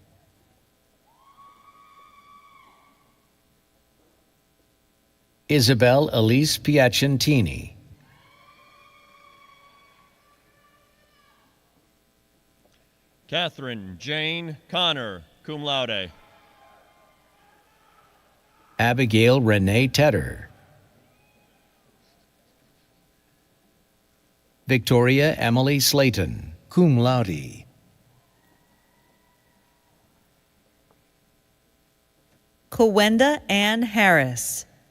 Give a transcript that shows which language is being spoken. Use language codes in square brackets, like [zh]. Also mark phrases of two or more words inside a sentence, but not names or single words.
[en] Isabel Elise Piacentini. Catherine Jane Connor, [la] cum laude. [en] Abigail Renee Tedder. Victoria Emily Slayton, [la] cum laude. [en] Kawenda Ann Harris.